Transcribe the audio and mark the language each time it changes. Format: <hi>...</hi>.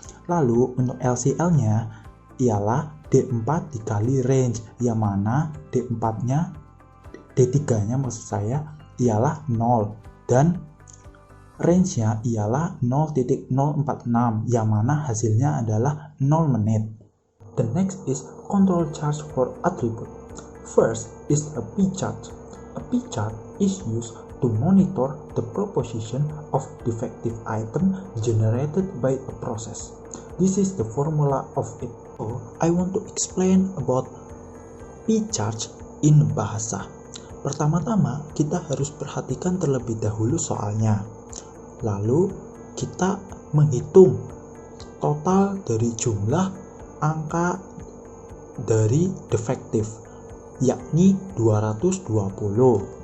<id>Lalu untuk LCL nya ialah D4 dikali range, yang mana D4-nya, D3-nya maksud saya, ialah 0 dan range-nya ialah 0.046, yang mana hasilnya adalah 0 menit.</id> <en>The next is control chart for attribute. First is a P chart. A P chart is used to monitor the proposition of defective item generated by a process. This is the formula of it. So, I want to explain about P chart in bahasa.</en> <id>Pertama-tama, kita harus perhatikan terlebih dahulu soalnya. Lalu, kita menghitung total dari jumlah angka dari defektif, yakni 220.</id>